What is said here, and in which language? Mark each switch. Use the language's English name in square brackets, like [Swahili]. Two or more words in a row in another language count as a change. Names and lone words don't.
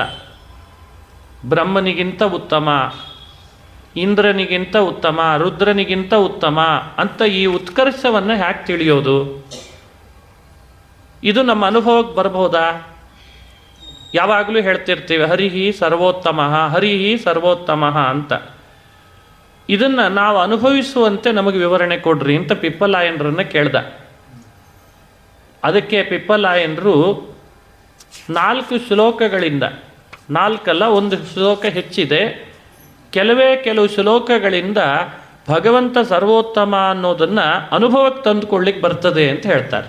[Kannada] ಬ್ರಹ್ಮನಿಗಿಂತ ಉತ್ತಮ, ಇಂದ್ರನಿಗಿಂತ ಉತ್ತಮ, ರುದ್ರನಿಗಿಂತ ಉತ್ತಮ ಅಂತ ಈ ಉತ್ಕರ್ಷವನ್ನು ಹ್ಯಾಕೆ ತಿಳಿಯೋದು? ಇದು ನಮ್ಮ ಅನುಭವಕ್ಕೆ ಬರಬಹುದಾ? ಯಾವಾಗಲೂ ಹೇಳ್ತಿರ್ತೀವಿ [Sanskrit] ಹರಿಹಿ ಸರ್ವೋತ್ತಮ, ಹರಿಹಿ ಸರ್ವೋತ್ತಮ [Kannada] ಅಂತ. ಇದನ್ನು ನಾವು ಅನುಭವಿಸುವಂತೆ ನಮಗೆ ವಿವರಣೆ ಕೊಡ್ರಿ ಅಂತ ಪಿಪ್ಪಲಾಯನರನ್ನು ಕೇಳ್ದ. ಅದಕ್ಕೆ ಪಿಪ್ಪಲಾಯನರು 4 ಶ್ಲೋಕಗಳಿಂದ, 4 ಅಲ್ಲ, 1 ಶ್ಲೋಕ ಹೆಚ್ಚಿದೆ, ಕೆಲವು ಶ್ಲೋಕಗಳಿಂದ ಭಗವಂತ ಸರ್ವೋತ್ತಮ ಅನ್ನೋದನ್ನು ಅನುಭವಕ್ಕೆ ತಂದುಕೊಳ್ಳಿಕ್ಕೆ ಬರ್ತದೆ ಅಂತ ಹೇಳ್ತಾರೆ.